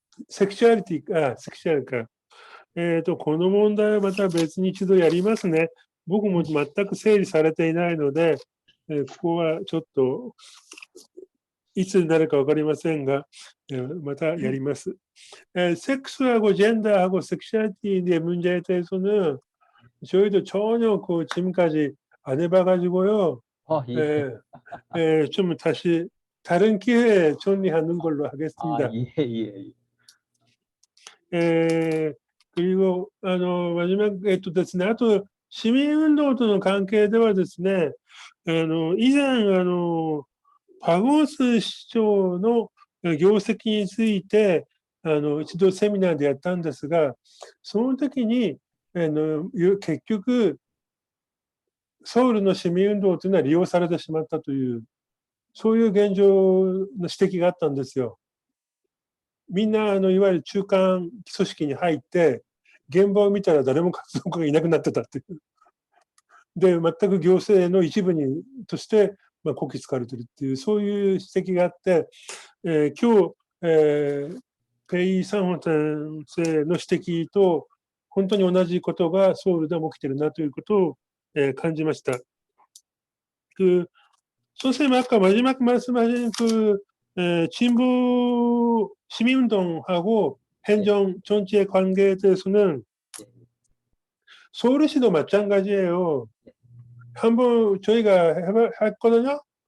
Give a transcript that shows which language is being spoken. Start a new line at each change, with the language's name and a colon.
Japanese: セクシュアリティか。この問題はまた別に一度やりますね。僕も全く整理されていないので、ここはちょっといつになるか分かりませんが、またやります.
Korean: 섹스하고 젠더하고 섹슈얼리티의 문제에 대해서는 저희도 전혀 그 지금까지 안 해봐가지고요. 예. 좀 다시 다른 기회에 정리하는 걸로 하겠습니다. 예. 그리고 마지막
Japanese: ですね、あと市民運動との関係ではですね、以前パゴス市長の業績について一度セミナーでやったんですが、その時に結局ソウルの市民運動というのは利用されてしまったという、そういう現状の指摘があったんですよ。みんないわゆる中間組織に入って現場を見たら誰も活動家がいなくなってたっていう。で、全く行政の一部にとして、こき使われてるっていう、そういう指摘があって、今日、ペイ・サンホ先生の指摘と本当に同じことがソウルでも起きてるなということを、感じました.
Korean: 선생님 아까 마지막 말씀하신 진보 시민운동하고 행정 전체의 관계에 대해서는 서울시도 마찬가지예요. 한번 저희가 했거든요.